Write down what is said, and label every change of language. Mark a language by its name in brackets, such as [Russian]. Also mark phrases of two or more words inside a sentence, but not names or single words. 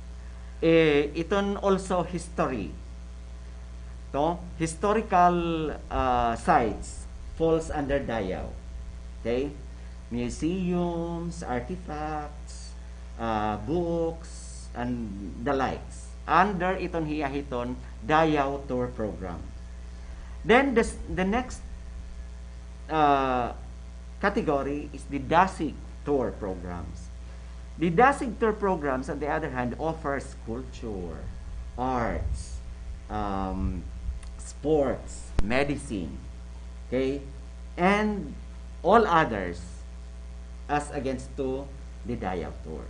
[English] Iton also history. To historical sites falls under Dayaw. Okay? Museums, artifacts, books, and the likes. Under [Waray] iton hiyahiton [English] Dayaw tour program. Then the next category is the Dasig tour programs. The Dasig tour programs, on the other hand, offers culture, arts, sports, medicine, okay, and all others as against to the Dayaw tours.